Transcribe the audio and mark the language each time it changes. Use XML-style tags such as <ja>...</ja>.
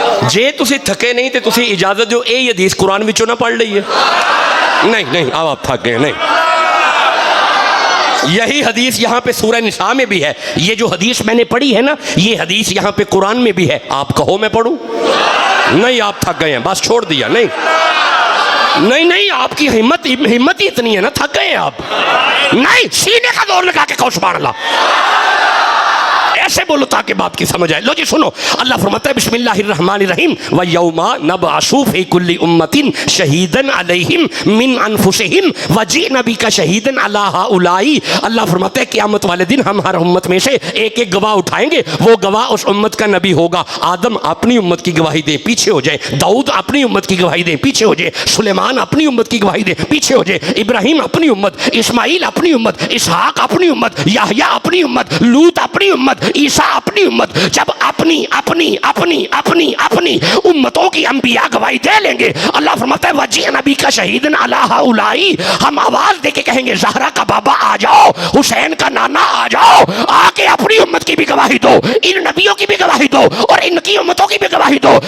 <pa>جے تسی تھکے نہیں تے تسی اجازت جو اے حدیث قرآن وچوں نہ پڑھ لئیے.</pa> <ur>نہیں نہیں, اب آپ تھک گئے. نہیں, یہی حدیث یہاں پہ سورہ نساء میں بھی ہے. یہ جو حدیث میں نے پڑھی ہے نا, یہ حدیث یہاں پہ قرآن میں بھی ہے. آپ کہو میں پڑھوں؟ نہیں, آپ تھک گئے ہیں, بس چھوڑ دیا. نہیں نہیں نہیں, آپ کی ہمت ہی اتنی ہے نا, تھک گئے ہیں آپ. نہیں, سینے کا زور لگا کے کہو سبحان اللہ. ایسے بولو تاکہ بات کی سمجھ آئے. لو جی سنو, اللہ فرماتا ہے</ur> <ar>بسم اللہ الرحمن الرحیم وَيَوْمَ نَبْعَثُ فِي كُلِّ أُمَّةٍ شَهِيدًا عَلَيْهِمْ مِنْ أَنفُسِهِمْ وَجِئْنَا بِكَ شَهِيدًا عَلَى هَؤُلَاءِ.</ar> <ur>اللہ فرماتا ہے قیامت والے دن ہم ہر امت میں سے ایک ایک گواہ اٹھائیں گے, وہ گواہ اس امت کا نبی ہوگا. آدم اپنی امت کی گواہی دیں, پیچھے ہو جائے. داؤد اپنی امت کی گواہی دیں, پیچھے ہو جائے. سلیمان اپنی امت کی گواہی دیں, پیچھے ہو جائے. ابراہیم اپنی امت, اسماعیل اپنی امت, اسحاق اپنی امت, یحییٰ اپنی امت, لوط اپنی امت, عیسیٰ اپنی امت. جب اپنی اپنی اپنی اپنی اپنی امتوں کی انبیاء گواہی دے لیں گے, اللہ فرماتا ہے</ur> <ar>وَجِئْنَا بِكَ شَهِيدًا عَلَى هَؤُلَاءِ,</ar> <ur>ہم آواز دے کے کہیں گے زہرا کا بابا آ جاؤ, حسین کا نانا آ جاؤ, آ کے اپنی امت کی بھی گواہی دو, ان نبیوں کی بھی گواہی دو, اور ان کی امتوں کی بھی گواہی دو.</ur>